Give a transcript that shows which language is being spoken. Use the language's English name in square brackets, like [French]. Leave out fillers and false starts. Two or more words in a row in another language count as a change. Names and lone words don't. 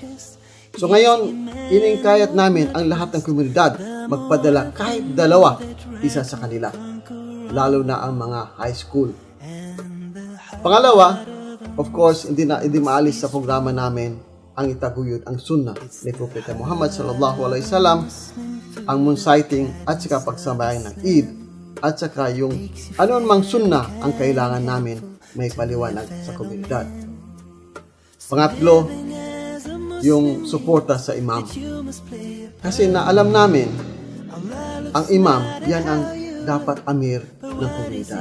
[Filipino] So ngayon, iningkayat namin ang lahat ng komunidad magpadala kahit dalawa, isa sa kanila, lalo na ang mga [English] high school. [Filipino] Pangalawa, [English] of course, [Filipino] hindi maalis sa programa namin ang itaguyod ang sunnah ni Propeta Muhammad [Arabic] صلى الله عليه وسلم, [Filipino] ang [English] moon sighting [Filipino] at saka pagsabayan ng Eid, at saka yung mang sunnah ang kailangan namin may paliwanag sa komunidad. Pangatlo, yung suporta sa imam. Kasi alam namin, ang imam, yan ang dapat amir ng komunidad.